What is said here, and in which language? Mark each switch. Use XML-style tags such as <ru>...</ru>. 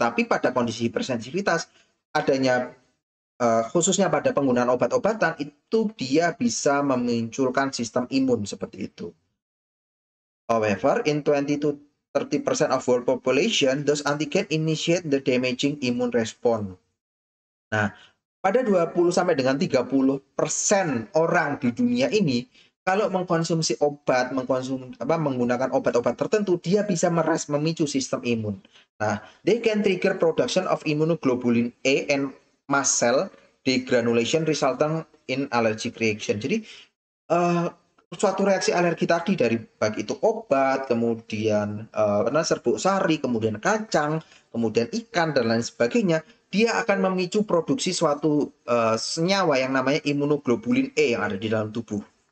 <id>Tapi pada kondisi hipersensitivitas, adanya khususnya pada penggunaan obat-obatan, itu dia bisa memunculkan sistem imun seperti itu.</id> <en>However, in 20 to 30% of world population, those antigen initiate the damaging immune response.</en> <id>Nah, pada 20 sampai dengan 30% orang di dunia ini, kalau mengkonsumsi obat, menggunakan obat-obat tertentu, dia bisa memicu sistem imun.</id> <en>Nah, they can trigger production of immunoglobulin A and mast cell degranulation resulting in allergic reaction.</en> <id>Jadi, suatu reaksi alergi tadi dari baik itu obat, kemudian serbuk sari, kemudian kacang, kemudian ikan dan lain sebagainya, dia akan memicu produksi suatu senyawa yang namanya immunoglobulin E yang ada di dalam tubuh.</id>